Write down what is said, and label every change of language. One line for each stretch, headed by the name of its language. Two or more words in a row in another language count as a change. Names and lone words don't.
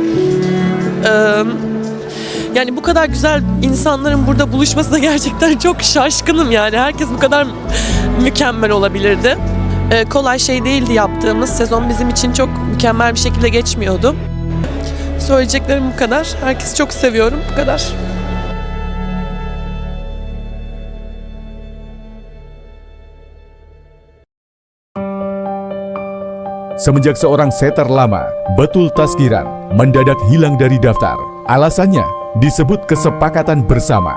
Turkish: Yani bu kadar güzel insanların burada buluşmasına gerçekten çok şaşkınım yani. Herkes bu kadar mükemmel olabilirdi. Kolay şey değildi yaptığımız. Sezon bizim için çok mükemmel bir şekilde geçmiyordu. Söyleyeceklerim bu kadar. Herkesi çok seviyorum. Bu kadar.
Indonesian: Semenjak seorang setter lama, Betul Taskiran, mendadak hilang dari daftar. Alasannya disebut kesepakatan bersama.